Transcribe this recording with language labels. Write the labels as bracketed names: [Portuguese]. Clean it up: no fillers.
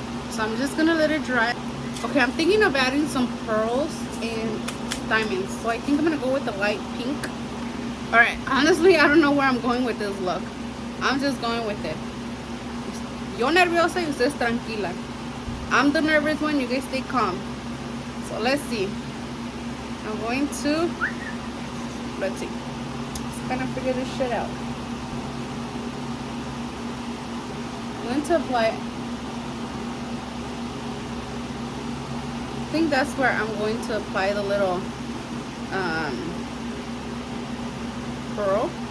[English] So I'm just gonna let it dry. Okay, I'm thinking of adding some pearls and diamonds. So I think I'm gonna go with the light pink. Alright, honestly, I don't know where I'm going with this look. I'm just going with it. [Spanish] Yo nerviosa y ustedes tranquila. [English] I'm the nervous one, you guys stay calm. So let's see. I'm going to, let's see. Let's kind of figure this shit out. I'm going to apply, I think that's where I'm going to apply the little pearl.